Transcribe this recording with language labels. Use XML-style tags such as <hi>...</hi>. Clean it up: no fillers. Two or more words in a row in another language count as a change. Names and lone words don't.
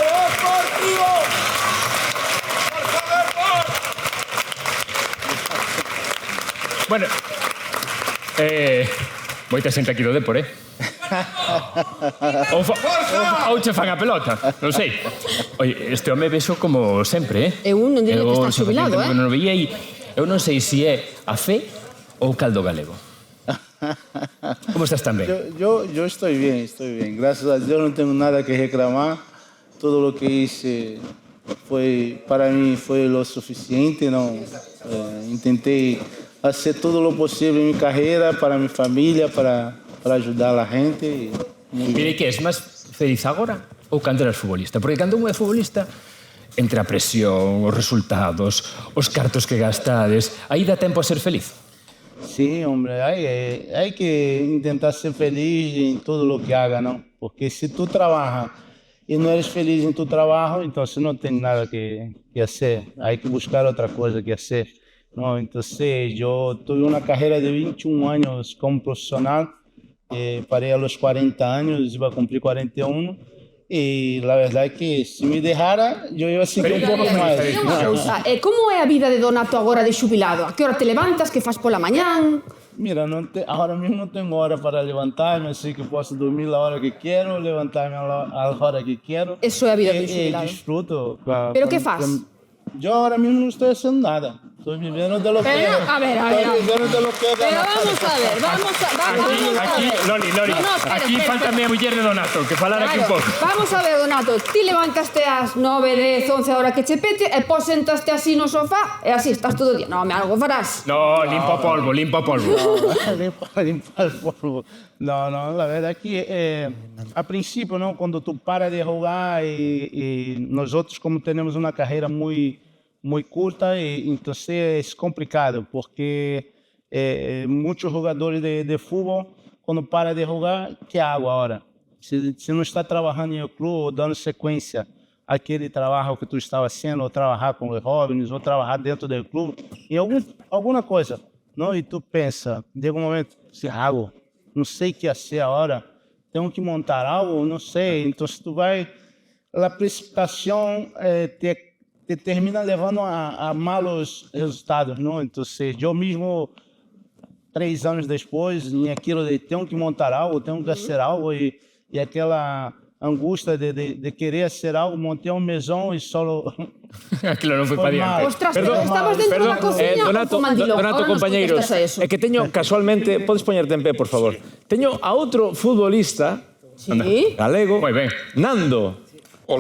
<gl>Bueno, moita xente aquí do Depor, Ou che fan a pelota, non sei. Oye, este home vexo como sempre, Eu non diría que está xubilado, Non veía e eu non sei se é a fe ou caldo galego. Como estás tamén?</gl> <es>Yo estoy bien. Gracias a Dios no tengo nada que reclamar. Todo lo que hice para mí fue lo suficiente. ¿No? Intenté hacer todo lo posible en mi carrera, para mi familia, para ayudar a la gente.</es> <gl>Mire, que es máis feliz agora ou cando eras futbolista? Porque cando un é futbolista, entre a presión, os resultados, os cartos que gastades, aí dá tempo a ser feliz?</gl> <es>Sí, hombre, hay que intentar ser feliz en todo lo que haga, ¿no? Porque si tú trabajas y no eres feliz en tu trabajo, entonces no tienes nada que hacer. Hay que buscar otra cosa que hacer, ¿no? Entonces yo tuve una carrera de 21 años como profesional. Paré a los 40 años, iba a cumplir 41. Y la verdad es que si me dejara, yo iba a seguir</es> <gl>un pouco máis. Como é a vida de Donato agora de xubilado? A que hora te levantas? Que fas pola mañán?</gl> <es>Mira, ahora mismo no tengo hora para levantarme, así que puedo dormir la hora que quiero, levantarme a la hora que quiero.</es> <gl>Eso é a vida de xubilado.</gl> <es>Disfruto.</es> <gl>¿Pero qué fas?</gl> <es>Yo ahora mismo no estoy haciendo nada. Estoy viviendo de lo que... A ver. Estoy viviendo de lo que... Pero vamos a ver.</es> <gl>Aquí, Loli, aquí falta a muller de Donato, que falar aquí un pouco. Vamos a ver, Donato, ti levantaste ás 9, 10, 11 a hora que che pete e pos sentaste así no sofá e así estás todo o día. Non, algo farás. No, limpa polvo.</gl> <es>Limpa el polvo. No, la verdad es que a principio, ¿no? Cuando tú paras de jugar y nosotros como tenemos una carrera muy curta, entonces es complicado porque muchos jugadores de fútbol, cuando para de jugar, ¿qué hago ahora? Si no está trabajando en el club o dando secuencia</es> <pt>àquele trabalho que tu estava haciendo, ou trabalhar com os jóvenes, ou trabalhar dentro do clube, em alguma coisa, não? E tu pensa, de algum momento, se hago, não sei o que fazer agora, tenho que montar algo, não sei. Então, se tu vai, a precipitação te termina levando a malos resultados, não? Então, eu mesmo 3 anos depois, em aquilo de tenho que montar algo, tenho que fazer algo, e aquela angústia de querer hacer algo, montei un mesón e solo...</pt> <gl>Aquilo non foi pa diante. Ostras, pero estabas dentro da cociña Donato, ou mandilo? Donato, compañeiros, é que teño casualmente, podes poñerte en pé, por favor. Teño a outro futbolista galego, moi ben, Nando.</gl> <es>Hola.</es>